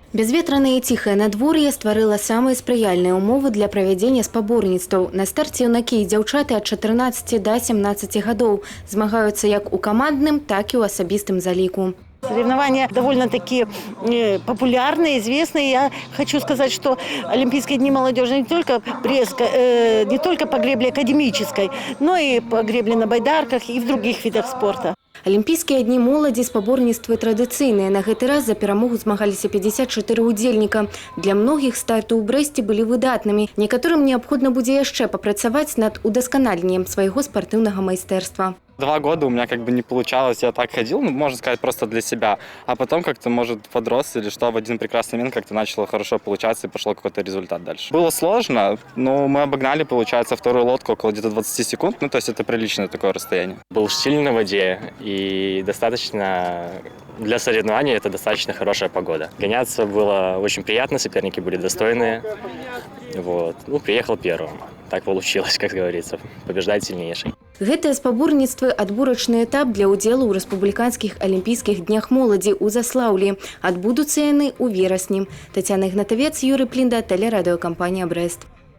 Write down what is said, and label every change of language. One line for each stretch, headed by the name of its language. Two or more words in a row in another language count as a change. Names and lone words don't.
Belarusian: Бязветранае і ціхае надвор'е стварыла самыя спрыяльныя ўмовы для правядзення спаборніцтваў. На старце юнакі і дзяўчаты ад 14 до 17 гадоў змагаюцца як у камандным, так і ў асабістым заліку.
Russian: Соревнования довольно-таки популярные, известные. Я хочу сказать, что Олимпийские дни молодежи не только по гребле академической, но и по гребле на байдарках и в других видах спорта.
Belarusian: Алімпійскія дні моладзі спаборніцтвы традыцыйныя. На гэты раз за перамогу змагаліся 54 удзельніка. Для многіх старты ў Брэсце былі выдатнымі. Некаторым неабходна будзе яшчэ папрацаваць над удасканаленнем свайго спартыўнага майстэрства.
Russian: 2 года у меня не получалось, я так ходил, можно сказать, просто для себя. А потом как-то, может, подрос или что, в один прекрасный момент как-то начало хорошо получаться и пошел какой-то результат дальше. Было сложно, но мы обогнали, получается, вторую лодку около где-то 20 секунд, то есть это приличное такое расстояние. Был штиль на воде и достаточно, для соревнований это достаточно хорошая погода. Гоняться было очень приятно, соперники были достойные. Приехал первым. Так получилось, как говорится, побеждать сильнейший.
Belarusian: Гэтыя спаборніцтвы – адборачны этап для ўдзелу ў рэспубліканскіх алімпійскіх днях моладзі ў Заслаўлі. Адбудуцца яны ў верасні. Тацяна Ігнатавец, Юрый Плінда, тэлерадыёкампанія «Брэст».